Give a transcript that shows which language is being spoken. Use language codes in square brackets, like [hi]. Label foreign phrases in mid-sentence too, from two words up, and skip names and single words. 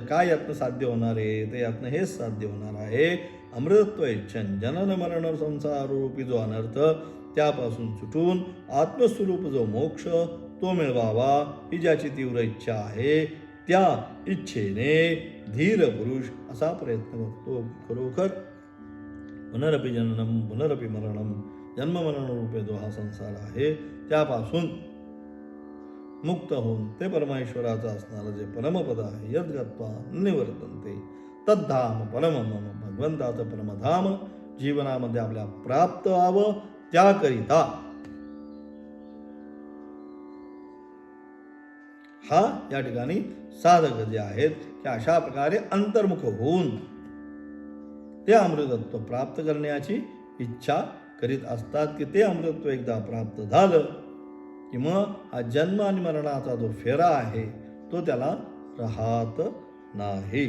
[mr] काय यातनं साध्य होणार आहे? तर यातनं हेच साध्य होणार आहे, [sa] अमृतत्व इच्छन [mr] जनन मरण संसारूपी जो अनर्थ त्यापासून सुटून आत्मस्वरूप जो मोक्ष तो मिळवावा ही ज्याची तीव्र इच्छा आहे, त्या इच्छेने धीर पुरुष असा प्रयत्न करतो. खरोखर [sa] पुनरपि जननम पुनरपि मरणम, [mr] जन्ममरण रूपे जो हा संसार आहे त्यापासून मुक्त होऊन ते परमेश्वराचं असणारं जे परमपद आहे, [sa] यद्गत्वा निवर्तन्ते तद्धाम परमम, [mr] भगवंताचं परमधाम जीवनामध्ये आपल्या प्राप्त व्हावं त्याकरिता हा या ठिकाणी साधक जे आहेत ते अशा प्रकारे अंतर्मुख होऊन ते अमृतत्व प्राप्त करण्याची इच्छा करीत असतात की ते अमृतत्व एकदा प्राप्त झालं की मग हा जन्म आणि मरणाचा जो फेरा आहे तो त्याला राहत नाही.